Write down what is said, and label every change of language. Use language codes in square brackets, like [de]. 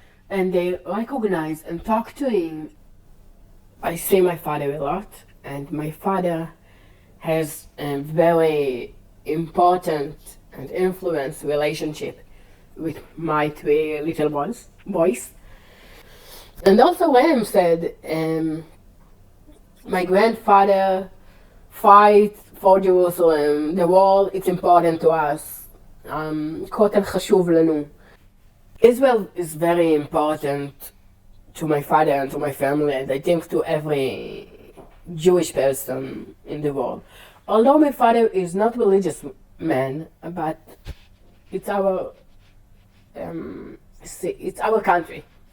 [en] And they recognize and talk to him. I see my father a lot, and my father has a very important and influential relationship with my 3 little boys. And also Ram said, my grandfather fight for Jerusalem. The wall, it's important to us. [he] Kotel חשוב לנו. [en] Israel is very important to my father and to my family, and I think to every Jewish person in the world. Although my father is not religious man, but it's our country.